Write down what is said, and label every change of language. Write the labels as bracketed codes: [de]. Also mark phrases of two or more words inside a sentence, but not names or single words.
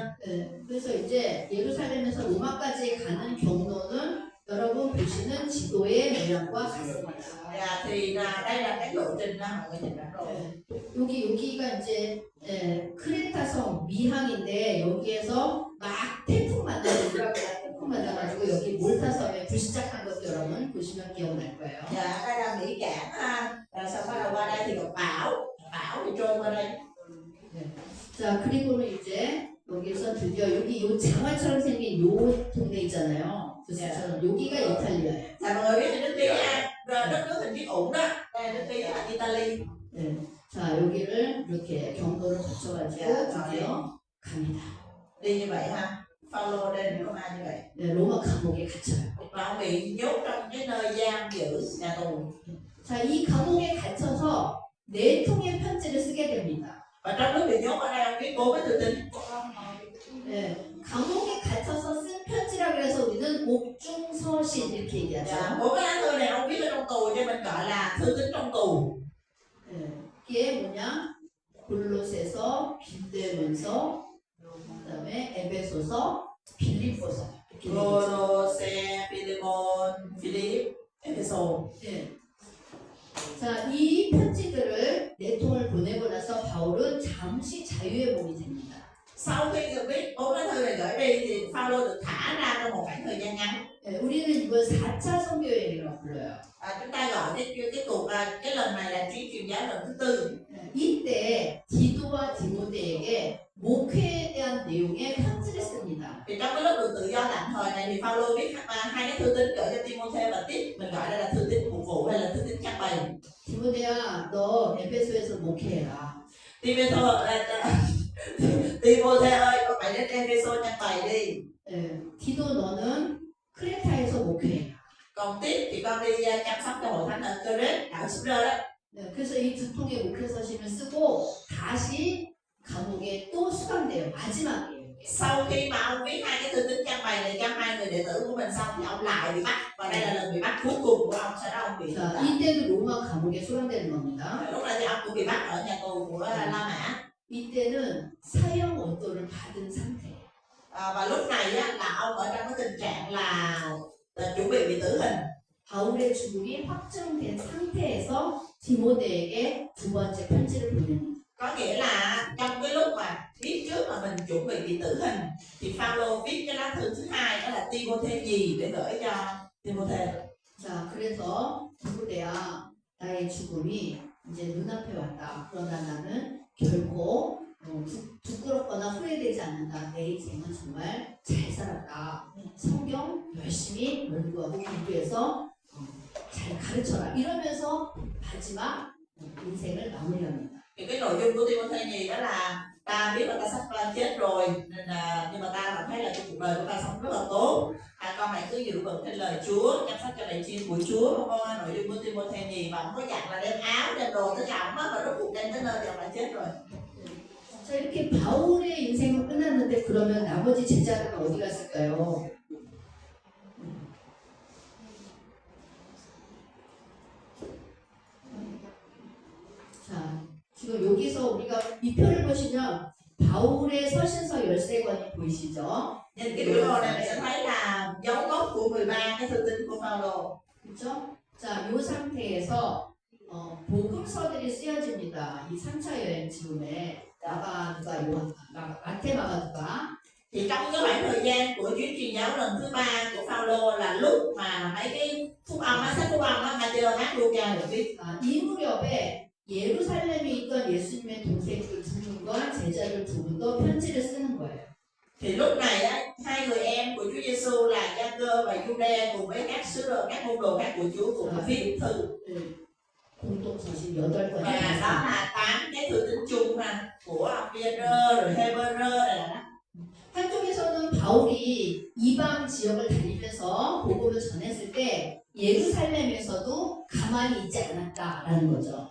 [ko] 그래서 이제 예루살렘에서 로마까지 가는 경로는 여러분 보시는 지도의 모양과 같습니다. [vi] Thì đây là cái lộ trình đó mọi người nhìn rõ rồi. [ko] 여기가 이제 크레타성 미항인데 여기에서 막 태풍 만나가지고 여기 몰타섬에 불시착한 것도 여러분 보시면 기억날 거예요. [vi] Dạ, đây là Mỹ Cảng ha. Rồi sau bắt đầu qua đây thì gặp bão thì trôi qua đây. [ko] 자, 그리고는 이제 여기서 드디어 여기 요 장화처럼 생긴 요 동네 있잖아요. 부스처럼 여기가 이탈리아예요. [vi] Dạ mọi người biết thì nước Ý ha, đất nước hình chiếc ủng đó. Đây nước Ý là Italy. [ko] 네. 자, 여기를 이렇게 경로를 거쳐가지고 드디어 갑니다. [vi] Đi như vậy ha. Phaolô đến Roma như vậy. [ko] 네, 로마 감옥에 갇혀요. [vi] Và ông bị nhốt trong cái nơi giam giữ nhà tù. [ko] 자, 이 감옥에 갇혀서 4통의 편지를 쓰게 됩니다. [vi] Và trong lúc bị nhốt ở đây ông viết 4 cái thư tín. [ko] 네, 감옥에 갇혀서 쓴 편지라 그래서 우리는 옥중서신 이렇게 [vi] Dạ, [ko] 얘기하죠. [vi] 4 cái lá thư này ông viết ở trong tù cho mình gọi là thư tín trong tù. [ko] 네, 이게 뭐냐? 골로새서, 빌레몬서, 그다음에 에베소서, 빌립보서. 이렇게 얘기죠. [vi] Colossae, Philemon, Philip, Ephesos. [ko] 네. 자, 이 편지들을 4통을 보내고 나서 바울은 잠시 자유의 몸이 됩니다. [vi] Sau khi được viết 4 lá thư này gửi đi thì Phaolô được thả ra trong một khoảng thời gian ngắn. [ko] 네, 우리는 이걸 4차 선교여행이라고 불러요. [vi] Chúng ta gọi cái lần này là chuyến truyền giáo lần thứ 4. [ko] 네, 이때 디도와 디모데에게 목회에 대한 내용의 편지를 씁니다. [vi] Thì trong cái lúc được tự do tạm thời này thì Phaolô viết hai cái thư tín gửi cho Timôthê và Tít, mình gọi đây là thư tín phục vụ hay là thư tín trang bày. [ko] 디모데야, 너 에베소에서 목회해라. [vi] Timôthê ơi, con phải đến Ephesos trang bày đi. [ko] 네, 디도 너는 크레타에서 목회해라. [vi] Còn Tít thì con đi chăm sóc cho hội thánh ở Crete, đảo Cyprus đó. [ko] 네, 그래서 이 2통의 목회 서신을 쓰고 다시 감옥에 또 수감돼요. 마지막이에요. [vi] Sau khi mà ông viết hai cái thư tín trang bày này cho hai người đệ tử của mình xong thì ông lại bị bắt, và đây là lần bị bắt cuối cùng của ông, sau đó ông bị [ko] 자, 이때도 로마 감옥에 수감되는 겁니다. [vi] lúc này thì ông cũng bị bắt ở nhà tù của La Mã. [ko] 이때는 사형 원도를 받은 상태예요. [vi] Và lúc này á, là ông ở trong cái tình trạng là chuẩn bị tử hình. [ko] 바울의 죽음이 확정된 상태에서 디모데에게 두 번째 편지를 보냅니다. [vi] Có nghĩa là trong cái lúc mà biết trước là mình chuẩn bị tử hình thì Phaolô viết cái lá thư thứ hai đó là Timôthê gì để gửi cho Timôthê. [ko] 자, 그래서 디모데야, 나의 죽음이 이제 눈앞에 왔다. 그러나 나는 결코 부끄럽거나 후회되지 않는다. 내 인생은 정말 잘 살았다. 성경 열심히 연구하고 공부해서 잘 가르쳐라. 이러면서 마지막 인생을 마무리합니다. [vi] Thì cái nội dung của Timothy đó là ta biết là ta sắp chết rồi nên là nhưng mà ta cảm thấy là cái cuộc đời của ta sống rất là tốt. Con hãy cứ giữ vững trên lời Chúa, chăm sóc cho lời chiên của Chúa. Con nội dung của Timothy gì mà không có dặn là đem áo, đem đồ tới ẩm á, mà rốt cuộc đem tới nơi thì ông lại chết rồi. [ko] 자, 이렇게 바울의 인생은 끝났는데 그러면 나머지 제자들은 어디 갔을까요? 자, 지금 여기서 우리가 이 표를 보시면 바울의 서신서 13권이 보이시죠? [vi] Nhìn cái biểu đồ này mình sẽ thấy là dấu gốc của 13 cái thư tín của Phaolô. [ko] 그렇죠? 자, 이 상태에서 복음서들이 쓰여집니다. 이 3차 여행 즈음에 마가누가 요한, 마태 마가누가 [vi] Thì trong cái khoảng thời gian của chuyến truyền giáo lần thứ 3 của Phaolô là lúc mà mấy cái phúc âm á, sách phúc âm á, Matthew, Mark, Luca được viết. [ko] 이 무렵에 예루살렘에 있던 예수님의 동생들 두 분과 제자들 두 분도 편지를 쓰는 거예요. [vi] Thì lúc này á, hai người em của Chúa Giêsu là Gia-cơ và Giu-đe cùng với các sứ đồ, các môn đồ khác của Chúa cùng với viết thư. [ko] 공동서신 8권이 [vi] Và đó là 8 cái thư tín chung ha, của Pê-rơ rồi Hê-bơ-rơ này đó. [ko] 한쪽에서는 바울이 이방 지역을 다니면서 복음을 전했을 때 예루살렘에서도 가만히 있지 않았다라는 거죠.